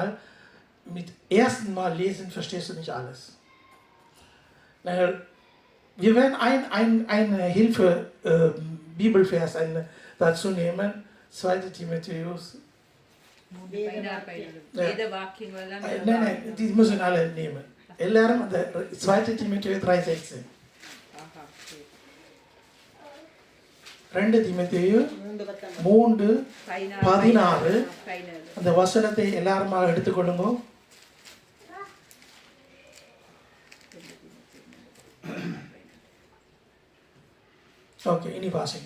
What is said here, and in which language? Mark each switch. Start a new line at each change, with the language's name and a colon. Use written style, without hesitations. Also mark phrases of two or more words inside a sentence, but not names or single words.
German: Mit ersten Mal lesen verstehst du nicht alles. Wir werden eine Hilfe Bibelvers dazu nehmen, 2. Timotheus. Nein, die müssen alle nehmen.
Tamil: எல்லாரும் அந்த 2 Timotheus 3:16. 2 Timotheus 3:16 அந்த வசனத்தை எல்லாருமா எடுத்துக்கொள்ளுங்க. ஓகே, இனி வாசிங்க.